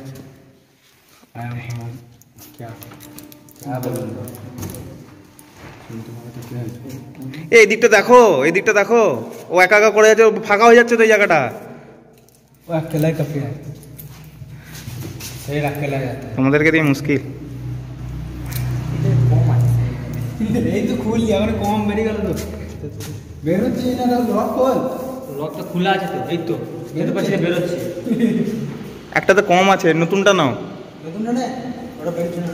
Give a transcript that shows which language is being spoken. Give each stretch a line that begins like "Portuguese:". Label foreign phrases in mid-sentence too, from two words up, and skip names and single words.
English: I am from
Bangla: এই দিকটা দেখো, এই দিকটা দেখো, ও একা একা করে যাচ্ছে, ফাঁকা হয়ে যাচ্ছে তো এই জায়গাটা।
Hindi: वो अकेला ही काफी है, सही अकेला जाता है।
Bangla: তোমাদেরকে দিয়ে মুশকিল। এই তো
Hindi: खुल लिया,
Bangla: মানে কম বেরিয়ে গেল তো। বের হচ্ছে না, লক খোল। লক তো খোলা আছে তো, এই তো বের পাশে বের হচ্ছে। একটা তো কম আছে, নতুনটা নাও। নতুনটা নে, ওটা বের হচ্ছে না।